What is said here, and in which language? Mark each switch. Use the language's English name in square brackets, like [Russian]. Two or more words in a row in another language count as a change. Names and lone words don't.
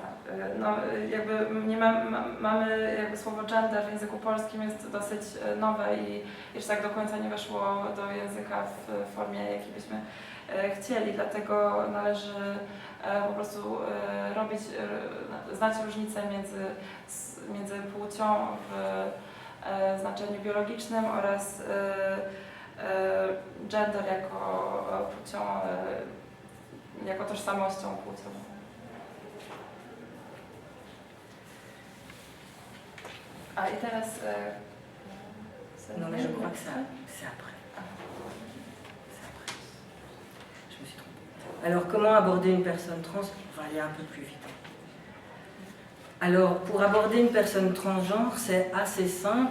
[Polish] No, jakby nie mamy jakby słowo gender w języku polskim jest dosyć nowe i jeszcze tak do końca nie weszło do języka w formie, jakiej byśmy chcieli, dlatego należy po prostu znać różnicę między płcią w znaczeniu biologicznym oraz gender jako płcią, jako tożsamością płciową. A i teraz... [French] Non mais je crois que c'est après. Je me suis trompée. Alors comment aborder une personne trans? On va aller un peu plus vite. Alors pour aborder une personne transgenre, c'est assez simple.